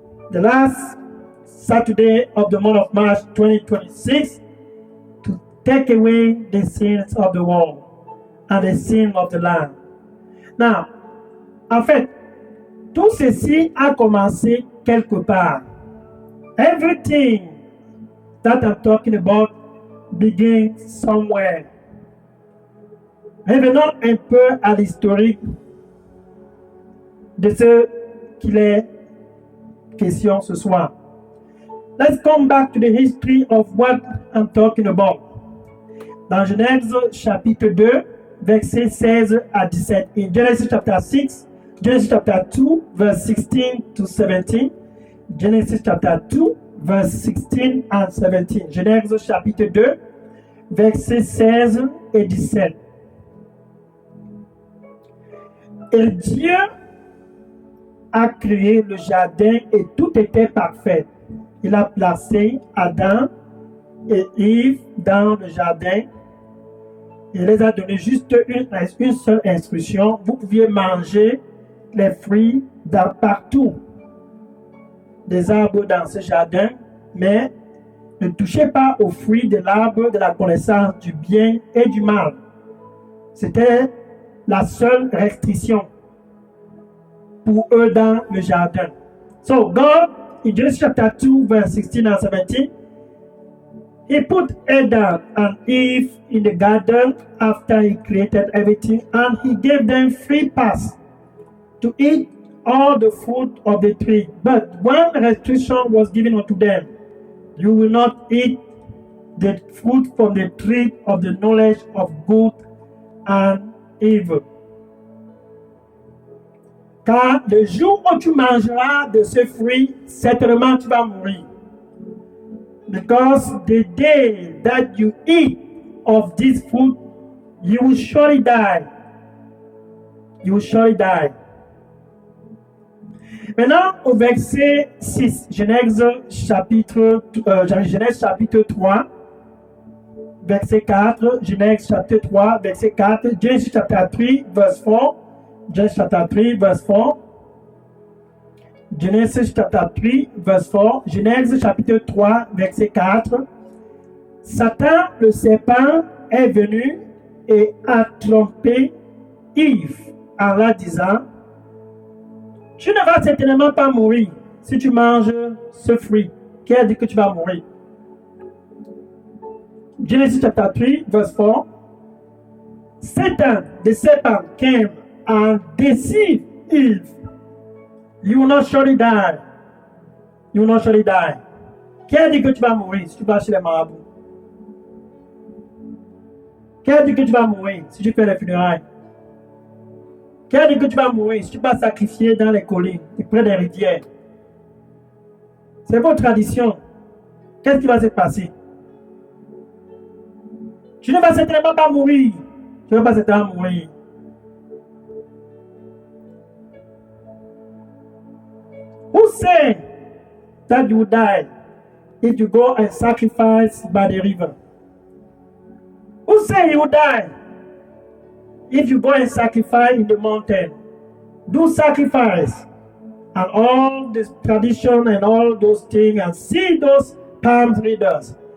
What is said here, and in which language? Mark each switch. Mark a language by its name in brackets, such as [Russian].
[English] The last Saturday of the month of March 2026 to take away the sins of the world and the sin of the land. Now, [French] en fait, tout ceci a commencé quelque part. [English] Everything that I'm talking about begins somewhere. [French] Revenons un peu à l'historique de ce qu'il est question ce soir. [English] Let's come back to the history of what I'm talking about. [French] Dans Genèse chapitre 2, versets 16 à 17. [English] In Genesis chapter 6, Genesis chapter 2, verse 16 to 17. Genesis chapter 2, verse 16 and 17. [French] Genèse chapitre 2, versets 16 et 17. Et Dieu a créé le jardin et tout était parfait. Il a placé Adam et Ève dans le jardin. Il les a donné juste une seule instruction. Vous pouviez manger les fruits partout des arbres dans ce jardin, mais ne touchez pas aux fruits de l'arbre de la connaissance du bien et du mal. C'était la seule restriction pour eux dans le jardin. [English] So God, in Genesis chapter 2, verse 16 and 17, He put Adam and Eve in the garden after He created everything, and He gave them free pass to eat all the fruit of the tree. But one restriction was given unto them: you will not eat the fruit from the tree of the knowledge of good and Eve. [French] Car le jour où tu mangeras de ce fruit, certainement tu vas mourir. [English] Because the day that you eat of this fruit, you will surely die. You will surely die. [French] Maintenant, au verset 6, Genèse chapitre 3, verset 4, Genèse chapitre 3, verset 4, [English] Genesis chapter 3, verse 4, [French] Genesis chapter 3, verse 4, Genesis chapter 3, verse 4, Genèse chapitre 3, verset 4. Satan, le serpent, est venu et a trompé Yves en la disant, tu ne vas certainement pas mourir si tu manges ce fruit. Qui a dit que tu vas mourir? [English] Genesis chapter 3, verse 4. Satan, the serpent, came and deceived Eve. You will not surely die. You will not surely die. [French] Qui a dit que tu vas mourir si tu vas chez les marabouts? Qui a dit que tu vas mourir si tu fais les funérailles? Qui a dit que tu vas mourir si tu vas sacrifier dans les collines et près des rivières? C'est votre tradition. Qu'est-ce qui va se passer? Tu ne vas certainement pas mourir. Tu ne vas pas certainement mourir. [English] Who say that you die if you go and sacrifice by the river? Who say you die if you go and sacrifice in the mountain? Do sacrifice and all this tradition and all those things and see those palm readers.